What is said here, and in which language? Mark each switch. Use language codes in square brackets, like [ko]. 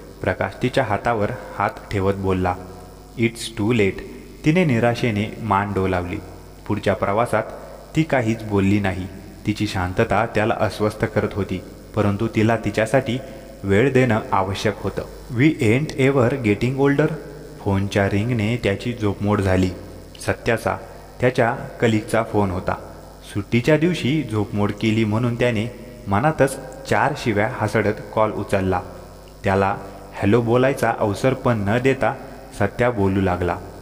[mr] प्रकाश तिच्या हातावर हात ठेवत बोलला. [en] It's too late. [mr] तिने निराशेने मान डोलावली. पुढच्या प्रवासात ती काहीच बोलली नाही. तिची शांतता त्याला अस्वस्थ करत होती. परंतु तिला तिच्यासाठी वेळ देणं आवश्यक होतं. [en] We ain't ever getting older. [mr] फोनच्या रिंगने त्याची झोपमोड झाली. सत्याचा त्याच्या कलिगचा फोन होता. सुट्टीच्या दिवशी झोपमोड केली म्हणून त्याने मनातच 4 शिव्या हसडत कॉल उचलला. त्याला हॅलो बोलायचा अवसर पण न देता सत्या बोलू लागला.